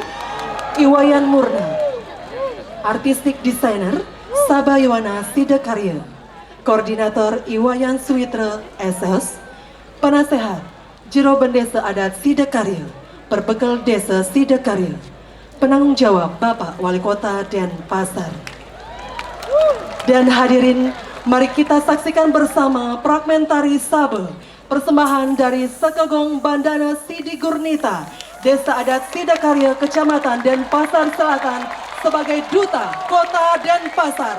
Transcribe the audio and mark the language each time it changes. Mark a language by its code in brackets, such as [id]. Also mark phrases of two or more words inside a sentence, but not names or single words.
[id] Iwayan Murna. Artistik Desainer Sabayowana Sidakarya. Koordinator Iwayan Suwitra SS. Penasehat Jero Bendesa Adat Sidakarya, Perbekal Desa Sidakarya. Penanggung jawab Bapak Wali Kota Denpasar. Dan hadirin, mari kita saksikan bersama fragmentari Sabe, persembahan dari Sekegong Bandana Sidi Gurnita, Desa Adat Sidakarya, Kecamatan Denpasar Selatan, sebagai Duta Kota Denpasar.